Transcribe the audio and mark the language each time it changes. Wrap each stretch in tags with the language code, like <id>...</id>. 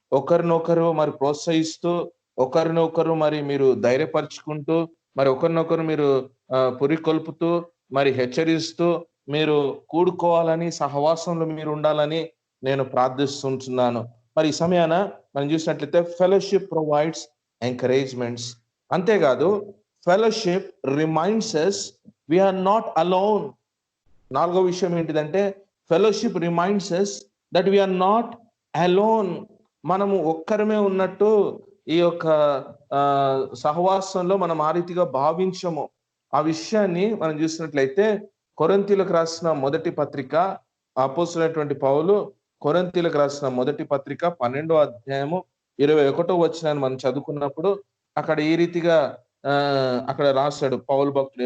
<te>ఒకరినొకరు మరి ప్రోత్సహిస్తూ, ఒకరినొకరు మరి మీరు ధైర్యపరుచుకుంటూ, మరి ఒకరినొకరు మీరు పురికొల్పుతూ, మరి హెచ్చరిస్తూ మీరు కూడుకోవాలని, సహవాసంలో మీరు ఉండాలని నేను ప్రార్థిస్తుంటున్నాను. మరి ఈ సమయాన మనం చూసినట్లయితే</te> <en>Fellowship provides encouragements.</en> <te>అంతేకాదు</te> <en>Fellowship reminds us we are not alone.</en> <te>నాలుగో విషయం ఏంటిదంటే</te> <en>Fellowship reminds us that we are not alone.</en> <te>మనము ఒక్కరమే ఉన్నట్టు ఈ యొక్క సహవాసంలో మనం ఆ రీతిగా భావించము. ఆ విషయాన్ని మనం చూసినట్లయితే కొరింథీయులకు రాసిన మొదటి పత్రిక, అపోస్తలుడైనటువంటి పౌలు కొరింథీయులకు రాసిన మొదటి పత్రిక 12వ అధ్యాయము 21వ వచనాన్ని మనం చదువుకున్నప్పుడు అక్కడ ఈ రీతిగా అక్కడ రాశాడు పౌలు భక్తుడు.</te>